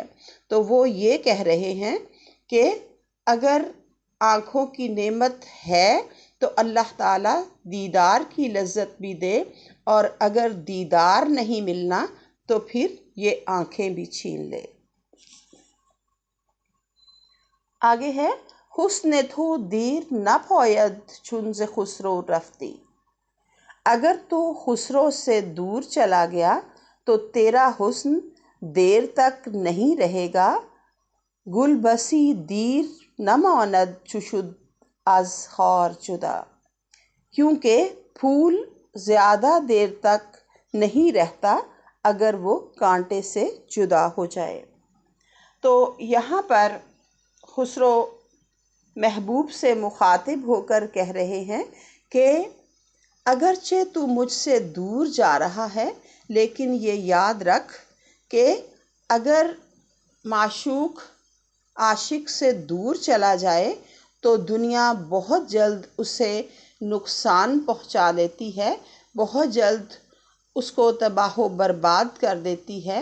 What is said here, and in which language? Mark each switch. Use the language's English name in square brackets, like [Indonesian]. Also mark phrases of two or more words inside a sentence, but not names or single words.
[Urdu] تو وہ یہ کہہ رہے ہیں کہ اگر آنکھوں کی نعمت ہے تو اللہ تعالیٰ دیدار کی لذت بھی دے، اور اگر دیدار نہیں ملنا تو پھر یہ آنکھیں بھی چھین لے۔ آگے ہے [Persian] حسن تو دیر نپاید چون ز خسرو رفتی۔ [Urdu] اگر تو خسرو سے دور چلا گیا تو تیرا حسن دیر تک نہیں رہے گا۔ [Persian] گل بسی دیر نماند چو شد از خار جدا۔ [Urdu] کیونکہ پھول زیادہ دیر تک نہیں رہتا اگر وہ کانٹے سے جدا ہو جائے۔ تو یہاں پر خسرو محبوب سے مخاطب ہو کر کہہ رہے ہیں کہ اگرچہ تو مجھ سے دور جا رہا ہے، لیکن یہ یاد رکھ کہ اگر معشوق عاشق سے دور چلا جائے تو دنیا بہت جلد اسے نقصان پہنچا دیتی ہے، بہت جلد اس کو تباہ و برباد کر دیتی ہے۔